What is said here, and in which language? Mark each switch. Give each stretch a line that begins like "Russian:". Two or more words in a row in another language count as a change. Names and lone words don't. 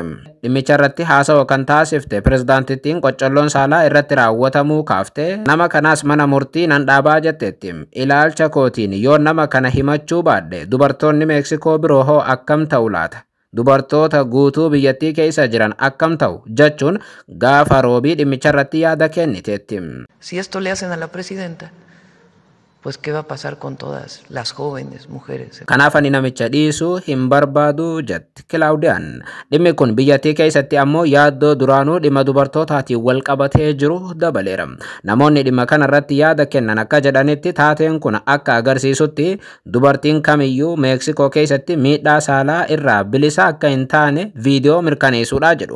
Oromo: Dhimmicha irratti haasawa kan taasifte pirezidaantittiin qoccolloon saalaa irratti raawwatamuu kaaftee nama kanaas mana murtii nan dhaabaa jetteetti. Ilaalcha kootiin yoo nama kana himachuu baadhe dubartoonni Meeksikoo biroo hoo akkam ta'u laata? Dubartoota guutuu biyyattii keessa jiran akkam ta'u jechuun gaafa roobii dhimmicha irratti yaada kenniteetti.
Spanish: Si esto le hacen a la presidenta, pues qué va a pasar con todas las jóvenes mujeres.
Oromo: Kanaaf ani namicha dhiisuu hin barbaadu jetti Kilaawudiyaan. Dhimmi kun biyyattii keessatti ammoo yaaddoo duraanuu dhimma dubartootaatiin wal qabatee jiru dabaleera. Namoonni dhimma kana irratti yaada kennan akka jedhanitti taateen kun akka agarsiisutti dubartiin kamiyyuu Meeksikoo keessatti miidhaa saalaa irraa bilisa akka hin taane viidiyoo mirkaneessuudha jedhu.